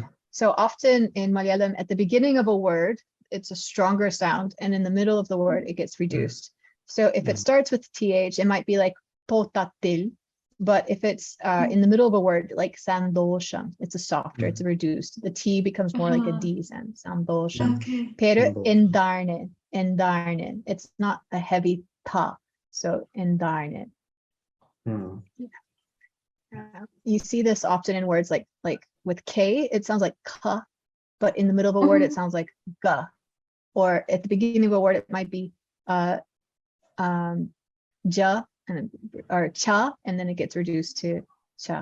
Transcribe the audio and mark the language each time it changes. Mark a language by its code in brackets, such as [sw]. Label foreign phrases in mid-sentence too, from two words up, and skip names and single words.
[en] So often in Malayalam, at the beginning of a word, it's a stronger sound, and in the middle of the word, it gets reduced. So if it starts with TH, it might be like potatil, but if it's in the middle of a word, like sandosham, it's a softer, it's a reduced. The T becomes more like a D sound, sandosham. Okay. [ml] Pero endarne. [en] It's not a heavy ta, so endarne. You see this often in words like with K, it sounds like ka, but in the middle of a word, it sounds like ga. Or at the beginning of a word, it might be ja or cha, and then it gets reduced to cha.